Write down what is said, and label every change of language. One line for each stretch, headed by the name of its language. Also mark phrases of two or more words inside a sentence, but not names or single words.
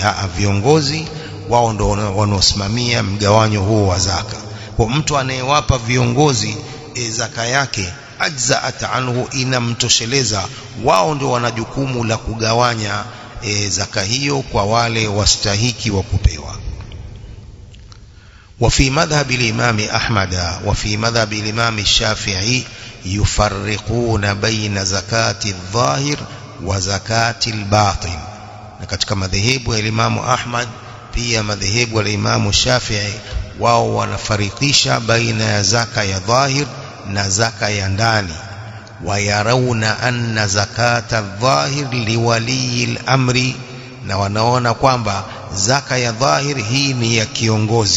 Swahili: Viongozi wao ndio wanaosimamia mgawanyo huo wa zaka. Kwa mtu anayewapa viongozi zaka yake,
Arabic: أجزأت عنه,
Swahili: inamtosheleza. Wao ndio wana jukumu la kugawanya zaka hiyo kwa wale wastahiki wa kupewa.
Arabic: وفي مذهب الإمام أحمد وفي مذهب الإمام الشافعي يفرقون بين زكاة الظاهر وزكاة الباطن.
Swahili: na katika madhehebu ya Imamu Ahmad pia madhehebu ya Imamu Shafi'i wao wanafarikisha baina ya zaka ya dhahir na zaka ya ndani.
Arabic: ويرون أن زكاة الظاهر لولي الأمر,
Swahili: na wanaona kwamba zaka ya dhahir hii ni ya kiongozi.